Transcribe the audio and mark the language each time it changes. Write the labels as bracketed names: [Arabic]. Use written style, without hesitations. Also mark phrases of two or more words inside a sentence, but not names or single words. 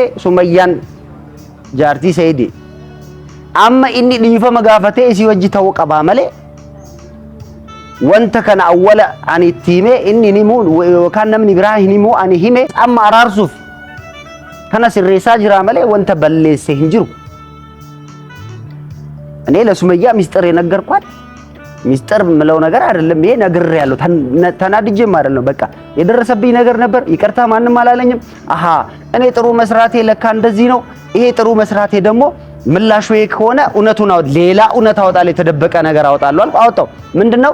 [Oromo] Sumayyaan jaartii Sayyidii. Amma inni dhiifama gaafatee isii wajji ta'uu qabaa malee wanta kana awwala ani itti hime inni himu yookaan namni biraa hin himu ani hime amma araarsuuf kana sirreessaa jira malee wanta balleesse hin jiru. [Amharic] እኔ ለሱመያ ሚስጥር የነገርኳት ሚስጥር ምለው ነገር አይደለም። ይሄ ነግሬ ያለው ተናድጄም አይደለም። በቃ የደረሰብኝ ነገር ነበር። ይቅርታ ማንንም አላለኝም። አሃ እኔ ጥሩ መስራቴ ለካ እንደዚህ ነው። ይሄ ጥሩ መስራቴ ደግሞ ምላሹ ይሄ ከሆነ እውነቱን ሌላ እውነት አወጣለሁ። የተደበቀ ነገር አወጣለሁ አልኩ። አወጣው። ምንድነው?